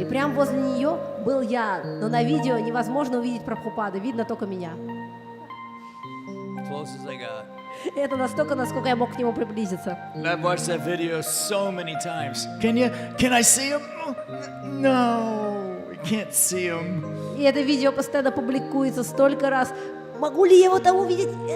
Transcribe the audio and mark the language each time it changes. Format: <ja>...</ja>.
<ru>И прямо возле нее был я. Но на видео невозможно увидеть Прабхупада, видно только меня.</ru> <en>Close as I got.</en> <ru>Это настолько, насколько я мог к нему приблизиться.</ru> <en>And I've watched that video so many times. Can I see him? No, I can't see him.</en> <ru>И это видео постоянно публикуется столько раз. Могу ли я его там увидеть?</ru>